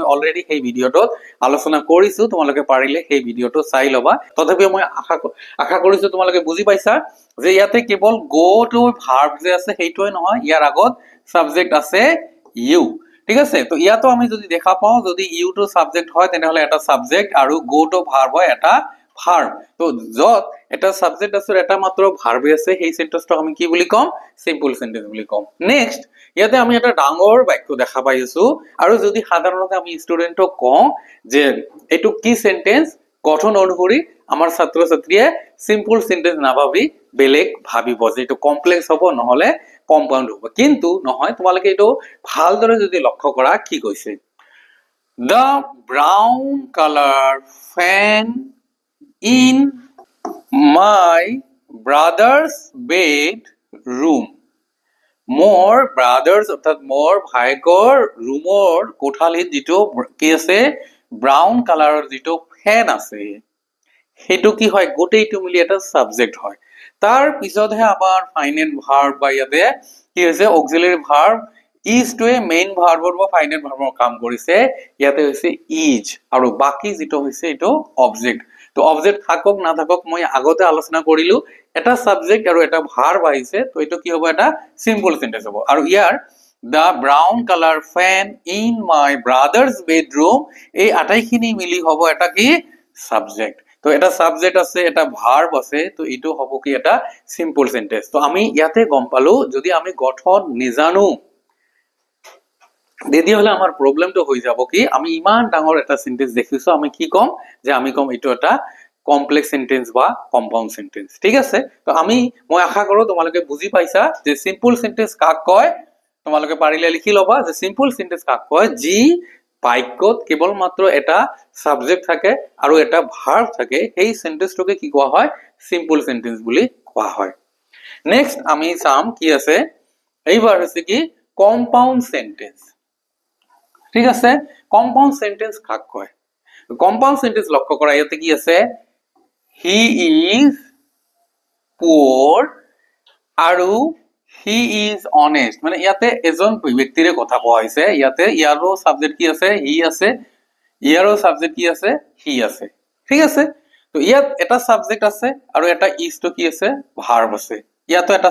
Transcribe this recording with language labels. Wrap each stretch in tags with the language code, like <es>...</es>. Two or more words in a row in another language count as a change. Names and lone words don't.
<as>অলৰেডি সেই ভিডিঅ'টোত আলোচনা কৰিছো তোমালোকে পাৰিলে সেই ভিডিঅ'টো চাই লবা তথাপিও মই আশা কৰিছো তোমালোকে বুজি পাইছা যে ইয়াতে কেৱল</as> <en>go to verb</en> <as>যে আছে সেইটোৱে নহয় ইয়াৰ আগত সাবজেক্ট আছে ইউ ঠিক আছে তো ইয়াতো আমি যদি দেখা পাও যদি</as> <en>you to subject</en> <as>হয় তেনেহলে এটা সাবজেক্ট আৰু</as> <en>go to verb</en> <as>হয় এটা ভার্ব তো যত এটা সাবজেক্ট আছে এটা মাত্ৰ ভার্বে আছে সেই সেন্টেন্সটো আমি কি বুলি কম</as> <en>simple sentence</en> <as>বুলি কম নেক্সট ইয়াতে আমি এটা ডাঙৰ বাক্য দেখা পাই আছো আৰু যদি সাধাৰণতে আমি ষ্টুডেন্টক কওঁ যে এটো কি সেন্টেন্স গঠন অনুসৰি আমাৰ ছাত্ৰ ছাত্ৰীয়ে</as> <en>simple sentence</en> <as>নাভাবি বেলেগ ভাবিব যে এটো কমপ্লেক্স হ'ব নহলে কম্পাউন্ড হ'ব কিন্তু নহয় তোমালোকে এটো ভালদৰে যদি লক্ষ্য কৰা কি কৈছে</as> <en>The brown color fan in my brother's bedroom. More brothers</en> <as>অর্থাৎ more ভাইকৰ ৰুমৰ কোঠালিত যেটো কি আছে ব্ৰাউন কালাৰৰ যেটো ফেন আছে হেতু কি হয় গোটেইটো মিলি এটা সাবজেক্ট হয় তাৰ পিছতহে আমাৰ</as> <en>final verb</en> <as>বা ইয়াতে কি হৈছে</as> <en>auxiliary verb is to a main verb</en> <as>বা</as> <en>final verb</en> <as>কাম কৰিছে ইয়াতে হৈছে ইজ আৰু বাকি যেটো হৈছে এটো অবজেক্ট তো অবজেক্ট থাকক না থাকক মই আগতে আলোচনা কৰিলো এটা সাবজেক্ট আৰু এটা ভার্ব আহিছে তো এটো কি হ'ব এটা</as> <en>simple sentence</en> <as>হ'ব আৰু ইয়াৰ</as> <en>the brown color fan in my brother's bedroom</en> <as>এই আটাইখিনি মিলি হ'ব এটা কি সাবজেক্ট তো এটা সাবজেক্ট আছে এটা ভার্ব আছে তো এটো হ'ব কি এটা</as> <en>simple sentence</en> <as>তো আমি ইয়াতে গম পালো যদি আমি গঠন নিজানো দিদি হলে আমাৰ প্ৰবলেমটো হৈ যাব কি আমি ইমান ডাঙৰ এটা সেন্টেন্স দেখিছো আমি কি কম যে আমি কম এটো এটা</as> <en>complex sentence</en> <as>বা</as> <en>compound sentence</en> <as>ঠিক আছে তো মই আশা কৰো তোমালোকে বুজি পাইছা যে</as> <en>simple sentence</en> <as>কাক কয় তোমালোকে পাৰিলে লিখি লবা যে</as> <en>simple sentence</en> <as>কাক কয় যি বাক্যত কেৱল মাত্ৰ এটা সাবজেক্ট থাকে আৰু এটা ভার্ব থাকে সেই সেন্টেন্সটোকে কি কোৱা হয়</as> <en>simple sentence</en> <as>বুলি কোৱা হয় নেক্সট আমি চাম কি আছে এইবাৰ হৈছে কি</as> <en>compound sentence</en> <as>ঠিক আছে</as> <en>compound sentence</en> <as>কাক কয়</as> <en>compound sentence</en> <as>লক্ষ্য কৰা ইয়াতে কি আছে</as> <en>he is</en> <as>পুৰ আৰু</as> <en>he is honest</en> <as>মানে ইয়াতে এজন ব্যক্তিৰে কথা কোৱা হৈছে ইয়াতে ইয়াৰো সাবজেক্ট কি আছে হি আছে ইয়াৰো সাবজেক্ট কি আছে হি আছে ঠিক আছে তো ইয়াত এটা সাবজেক্ট আছে আৰু এটা ইজ তো কি আছে ভার্ব আছে ইয়াতো এটা</as>